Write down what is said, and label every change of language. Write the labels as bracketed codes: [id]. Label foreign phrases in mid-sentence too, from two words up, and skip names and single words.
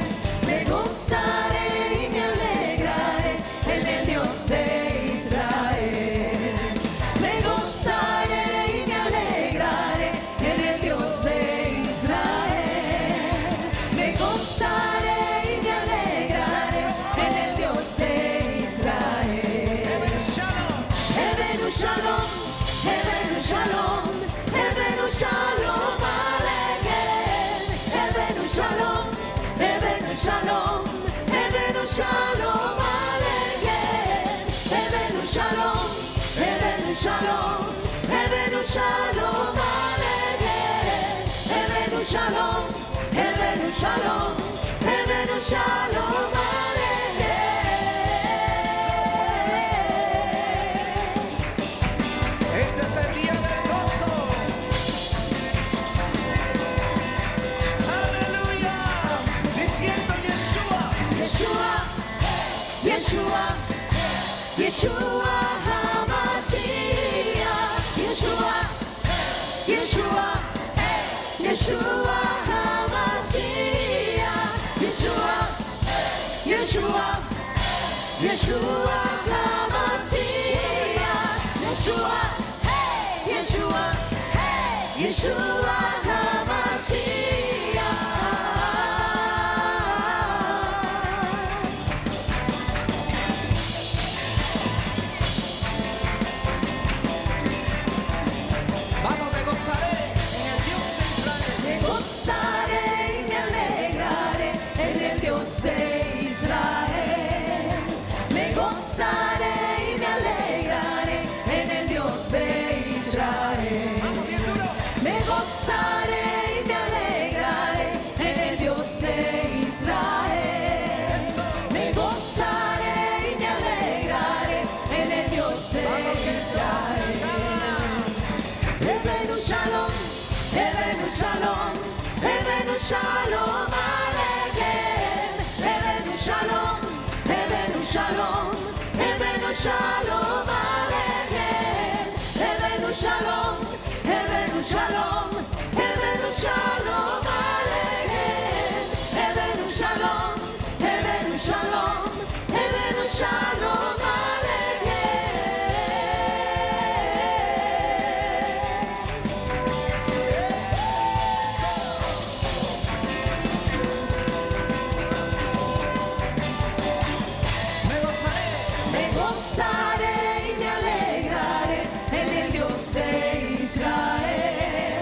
[es] Me gozaré y me alegraré en el Dios de Israel. Me gozaré y me alegraré en el Dios de Israel. Me gozaré y me alegraré en el Dios de Israel. [he] הבאנו שלום, הבאנו שלום, הבאנו שלום עליכם. הבאנו שלום, הבאנו שלום, הבאנו שלום עליכם. הבאנו שלום, הבאנו שלום, הבאנו שלום עליכם. הבאנו שלום, הבאנו שלום, הבאנו שלום עליכם. [es] Este es el día del gozo. Aleluya. Diciendo Yeshua. Yeshua, Yeshua, Yeshua HaMashiach. Yeshua, Yeshua, Yeshua HaMashiach. Yeshua, Yeshua, Yeshua HaMashiach. Yeshua, Yeshua, Yeshua HaMashiach. Vamos, me gozaré en el Dios de Israel. Me gozaré y me alegraré en el Dios de Israel. Me gozaré y me alegraré en el Dios de Israel. Vamos bien duro. Me gozaré y me alegraré en el Dios de Israel. Me gozaré y me alegraré en el Dios de Israel. [he] הבאנו שלום, הבאנו שלום, הבאנו שלום עליכם. הבאנו שלום, הבאנו שלום, הבאנו שלום עליכם. הבאנו שלום, הבאנו שלום, הבאנו שלום עליכם. הבאנו שלום, הבאנו שלום, הבאנו שלום [es] Me gozaré. Me gozaré y me alegraré en el Dios de Israel.